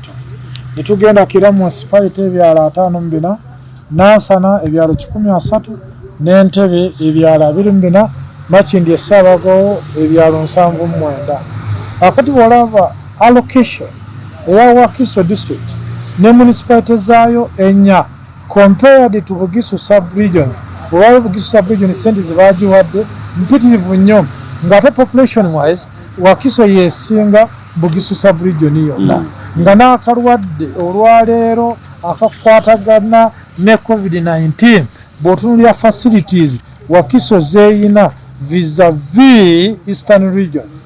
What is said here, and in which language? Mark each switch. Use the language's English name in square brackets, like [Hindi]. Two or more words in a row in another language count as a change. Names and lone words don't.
[Ganda] Netugenda Kira municipality ebyala 54, Nansana ebyalo 13, n'Entebe ebyala 24, Makindye Ssaabagabo ebyalo 79. Akati bw'olaba allocation eya Wakiso district ne municipality zaayo 4 [English] compared to [Ganda] Bugisu sub-region. Olwali Bugisu sub-region sente zibagiwadde mpitirivu nnyo, ng'ate [English] population wise [Ganda] Wakiso yeesinga Bugisu sub-region yonna. Nga n'akalwadde olwaleero akakwatagana ne COVID-19 bw'otunuulira facilities Wakiso zeeyina vis-a-vis [English] Eastern region.